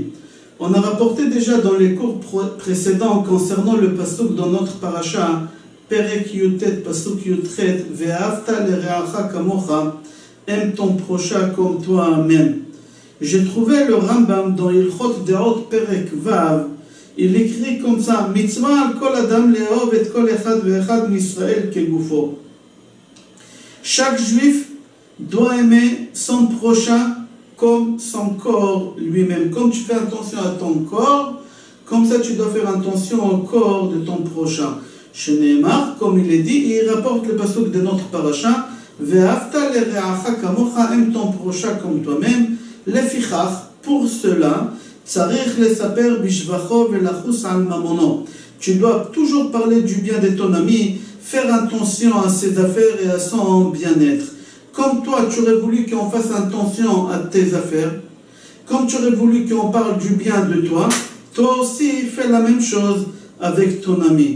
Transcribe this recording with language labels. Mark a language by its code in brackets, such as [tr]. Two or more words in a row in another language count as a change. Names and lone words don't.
[fr] On a rapporté déjà dans les cours précédents concernant le pasuk dans notre paracha, [he] פרק י"ט, פסוק י"ח, ואהבת לרעך כמוך, [fr] aime ton prochain comme toi-même. [he] J'ai trouvé le Rambam dans הלכות דעות פרק ו, [fr] il écrit comme ça, [he] מצוה על כל אדם לאהוב את כל אחד ואחד מישראל כגופו. [fr] Chaque juif doit aimer son prochain comme son corps lui-même. Comme tu fais attention à ton corps, comme ça tu dois faire attention au corps de ton prochain. Chez Neymar, comme il est dit, il rapporte le pasuk de notre paracha, [he] ואהבת לרעך כמוך, [fr] aime ton prochain comme toi-même. Lefichach, pour cela, [he] צריך לספר בשבחו ולחוס על ממונו. [fr] Tu dois toujours parler du bien de ton ami, faire attention à ses affaires et à son bien-être. Comme toi, tu aurais voulu qu'on fasse attention à tes affaires, comme tu aurais voulu qu'on parle du bien de toi, toi aussi fais la même chose avec ton ami.